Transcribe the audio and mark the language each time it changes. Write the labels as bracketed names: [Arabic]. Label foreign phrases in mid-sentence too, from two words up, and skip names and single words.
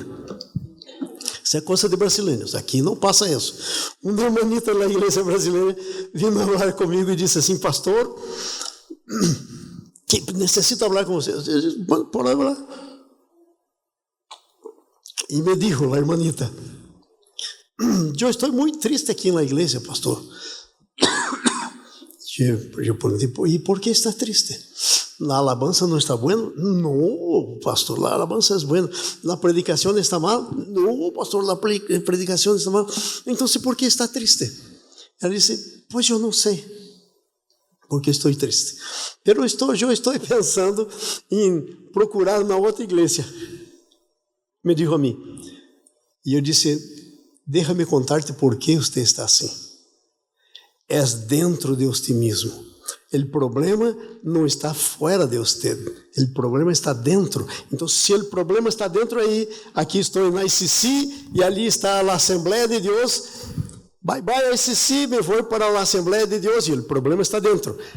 [Portuguese] Isso é coisa de brasileiros, aqui não passa isso. Uma hermanita da igreja brasileira veio falar comigo e disse assim: pastor, que necessito falar com você. Eu disse: pode falar. E [Spanish] me dijo a hermanita: [Portuguese] eu estou muito triste aqui na igreja, pastor. Eu perguntei: e por que está triste? [Spanish] La alabanza não está bueno? No, pastor, la alabanza es buena. La predicación está mal? No, pastor, la predicación está mal. [Portuguese] Então, por que está triste? Ela disse: pois eu não sei porque estou triste. Pero eu estou pensando em procurar uma outra igreja. [Spanish] Me dijo [Portuguese] a mim. E eu disse: [Spanish] déjame contarte [Portuguese] por que você está assim. É dentro de você mesmo. O problema não está fora de você. O problema está dentro. Então, se o problema está dentro aí, aqui estou na ICC e ali está a Assembleia de Deus. [English] Bye bye [Portuguese] ICC, me vou para a Assembleia de Deus e o problema está dentro.